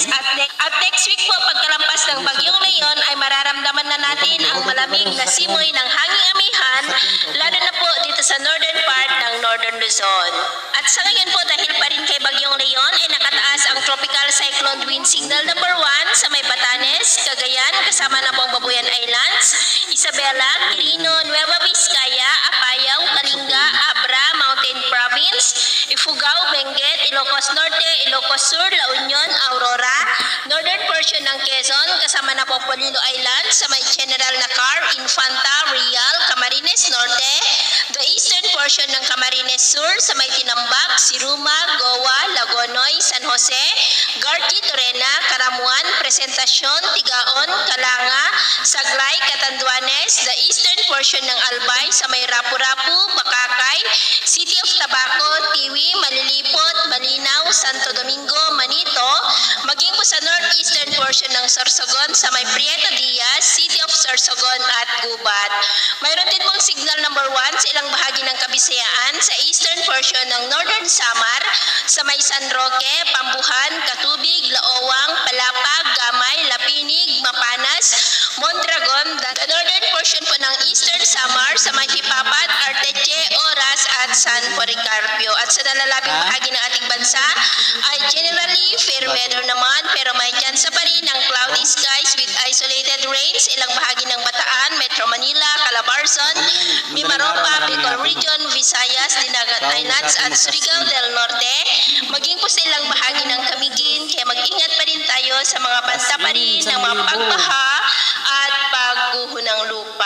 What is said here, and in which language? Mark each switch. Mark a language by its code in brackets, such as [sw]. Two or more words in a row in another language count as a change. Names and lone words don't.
[tl] At next week po pagkalampas ng bagyong Leon ay mararamdaman na natin ang malamig na simoy ng hanging amihan lalo na po dito sa [en] northern part [tl] ng northern Luzon. At sa ngayon po dahil pa rin kay bagyong Leon ay nakataas ang [en] tropical cyclone wind signal number 1 [tl] sa may Batanes, Cagayan kasama na po ang Babuyan Islands, Isabela, Quirino, Nueva Vizcaya, Apayao, Kalinga, Abra, Mountain Province, Ifugao, Benguet, Ilocos Norte, Ilocos Sur, La Union, Aurora, [en] northern portion [tl] ng Quezon kasama na po Polillo Islands sa may General Nakar, Infanta, Real, Camarines Norte, [en] the eastern portion [tl] ng Camarines Sur sa may Tinambak, Siruma, Goa, Lagonoy, San Jose, Garti, Torena, Karamuan, Presentacion, Tigaon, Calanga, Saglay, Catanduanes, [en] the eastern portion [tl] ng Albay sa may Rapu-Rapu, Bakakay, City of Tabaco, Tiwi, Malilipot, Malinaw, Santo Domingo, Manito, maging po sa [en] northeastern portion [tl] ng Sorsogon sa may Prieto Diaz, City of Sorsogon at Gubat. Mayroon din pong [en] signal number 1 [tl] sa ilang bahagi ng Kabisayaan sa [en] eastern portion [tl] ng Northern Samar sa may San Roque, Pambuhan, Katubig, Laowang, Palapag, Gamay, Lapinig, Mapanas, Mondragon, [en] the northern portion [tl] po ng eastern Samar sa may Hipapat, Arteche, Oras at San Policarpio. At sa nalalabing bahagi ng ating bansa ay [en] generally fair weather [tl] naman pero may chance pa rin ng [en] cloudy skies with isolated rains [tl] ilang bahagi ng Bataan, Metro Manila, Calabarzon, Mimaropa, Bicol Region, Visayas, Dinagat Islands at Surigao del Norte, maging po sa ilang bahagi ng Camiguin kaya mag-ingat pa rin tayo sa mga banta pa rin ng mga pagbaha at pagguho ng lupa.